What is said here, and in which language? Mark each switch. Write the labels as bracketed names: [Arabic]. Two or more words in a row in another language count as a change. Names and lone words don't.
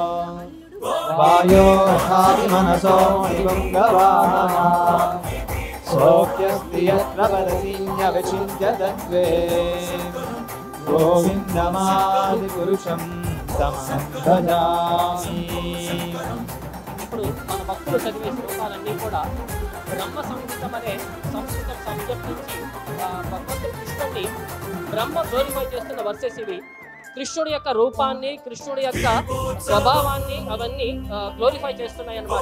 [Sanskrit] वायोर्हापि मनसो निबङ्गवाहः सोऽप्यस्ति यत्र वदसीन्यविचिन्त्य तद्वे गोविन्दमादिपुरुषं तमहं भजामि। [Telugu] ఇప్పుడు మన భక్తులు చదివే శ్లోకాలన్నీ కూడా బ్రహ్మ సంగీతం అనే సంస్కృత సబ్జెక్ట్ నుంచి భగవంతుడు కృష్ణుడిని బ్రహ్మ గ్లోరిఫై చేస్తున్న వర్సెస్ ఇవి. కృష్ణుడి యొక్క రూపాన్ని, కృష్ణుడి యొక్క స్వభావాన్ని అవన్నీ గ్లోరిఫై చేస్తున్నాయి అన్నమాట.